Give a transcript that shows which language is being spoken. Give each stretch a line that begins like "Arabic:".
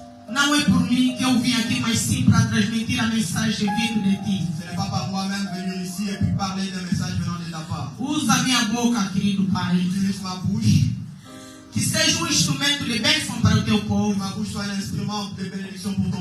Portuguese: Não é por mim que eu vim aqui, mas sim para transmitir a mensagem vindo de ti.
French: Ce n'est pas par moi-même venir ici et puis parler des messages venant de ta part.
Portuguese: Usa a minha boca, querido Pai.
French: Utilise ma bouche.
Portuguese: Que seja instrumento de bênção para o teu povo.
French: Que ma bouche soit un instrument de bénédiction pour ton